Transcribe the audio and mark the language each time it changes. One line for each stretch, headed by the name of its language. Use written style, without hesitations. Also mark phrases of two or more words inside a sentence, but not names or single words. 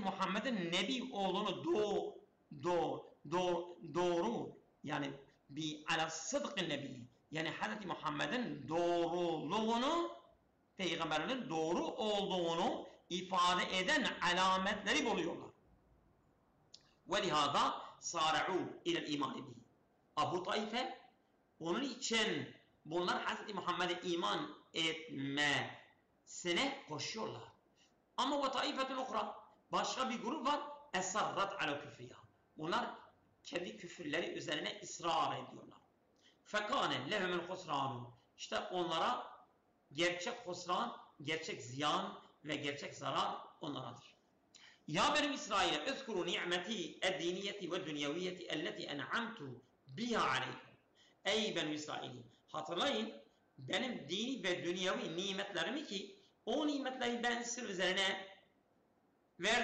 Turkish: Muhammed'in Nebi olduğunu doğru yani bir ala sıdkın Nebi yani Hz. Muhammed'in doğruluğunu peygamberinin doğru olduğunu ifade eden alametleri buluyorlar.
Arabic: وَلِهَذَا صَارَعُوا اِلَى الْاِيمَانِ بِهِ.
Turkish: Bu taife onun için bunlar Hz. Muhammed'e iman etmesine koşuyorlar. Ama
Arabic: وَتَائِفَةُ الْاُخْرَى
Turkish: başka bir grup var
Arabic: اَسَرَّتْ عَلَى كُفْرِيَا.
Turkish: Bunlar kendi küfürleri üzerine ısrar ediyorlar.
Arabic: فَكَانَ لَهُمُ الْخُسْرَانُ.
Turkish: İşte onlara gerçek husran, gerçek ziyan ve gerçek zarar onlaradır.
Arabic: يا بني إسرائيل اذكروا نعمتي الدينية والدنيوية التي أنعمت بها عليكم.
Turkish: Ey benim İsrail'i hatırlayın benim dini ve dünyevi nimetlerimi ki o nimetleri ben sizin üzerine verdim.